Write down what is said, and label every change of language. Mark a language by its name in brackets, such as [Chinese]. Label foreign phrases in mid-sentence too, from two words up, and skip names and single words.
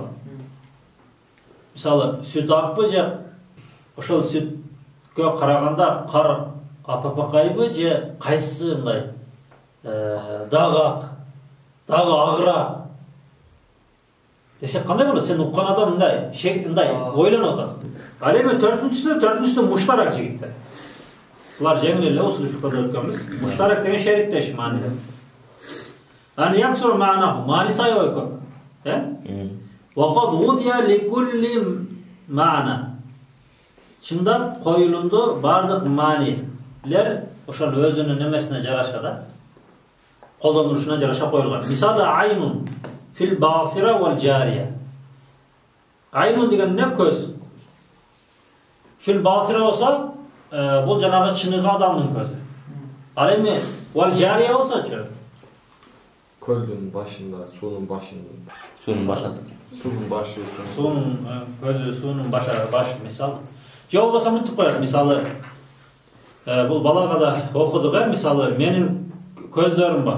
[Kyrgyz] Мисалы сүт акпы же ошол сүткө караганда кар апапакайбы же кайсы мындай дагы агыраак десек кандай болот? Сен уккан адам мындай ойлонуп атасың. Ал эми төртүнчүсү муштарак жигиттер. Булар жеңил эле усул фикрде өткөнбүз. Муштарак деген шериктеш маанилер. Аны [Arabic] يكثر معناه [Kyrgyz] мааниси аябай көп. [Arabic] وقد وضع لكل معنى. [Kyrgyz] Чындап коюлунду бардык маанилер ошол өзүнүн немесине жараша да колдонулушуна жараша коюлган. [Arabic] Мисалы عين في الباصرة والجارية. [Kyrgyz] Айнун деген не? Көз. [Arabic] في الباصرة [Kyrgyz] болса, бул жанагы чыныгы адамдын көзү. Ал эми [Arabic] والجارية [Kyrgyz] болсочу? Көлдүн башында, суунун башында. Суунун башында. Суунун башы. Суунун көзү, суунун башы мисалы. Же болбосо мынтип коет, мисалы бул балага да окудук, мисалы менин көздөрүм бар.